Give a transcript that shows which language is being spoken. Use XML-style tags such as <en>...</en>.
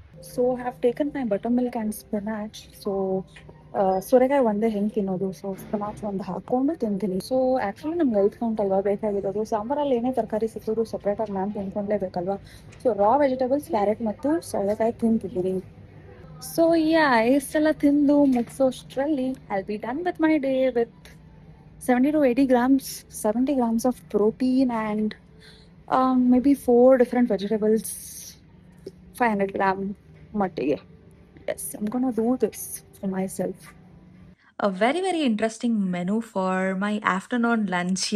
<en>So I have taken my buttermilk and spinach.</en> <kn>So ಸೋರೆಕಾಯಿ ಒಂದೇ ಹೆಂಗೆ ತಿನ್ನೋದು, ಸೊ ಸ್ಪಿನಾಚ್ ಒಂದು ಹಾಕ್ಕೊಂಡು ತಿಂತೀನಿ. ಸೊ ಆ್ಯಕ್ಚುಲಿ ನಮ್ಗೆ 5 ಕೌಂಟ್ ಅಲ್ವಾ ಬೇಕಾಗಿರೋದು. ಸಾಂಬಾರಲ್ಲಿ ಏನೇ ತರಕಾರಿ ಸಿಕ್ಕಿದ್ರು ಸಪ್ರೇಟಾಗಿ ನಾನು ತಿನ್ಕೊಂಡ್ಲೇಬೇಕಲ್ವಾ. ಸೊ ರಾ ವೆಜಿಟೇಬಲ್ಸ್, ಕ್ಯಾರೆಟ್ ಮತ್ತು ಸೌಳೆಕಾಯಿ ತಿಂತಿದ್ದೀನಿ. ಸೊ ಇಷ್ಟೆಲ್ಲ ತಿಂದು ಮುಗಿಸೋಷ್ಟರಲ್ಲಿ</kn> <en>I be done with my day with 70 to 80 grams, 70 grams of protein and maybe 4 different vegetables, 500 gram mattige. Yes, I'm gonna do this for myself. Uh very very interesting menu for my afternoon lunch.</en>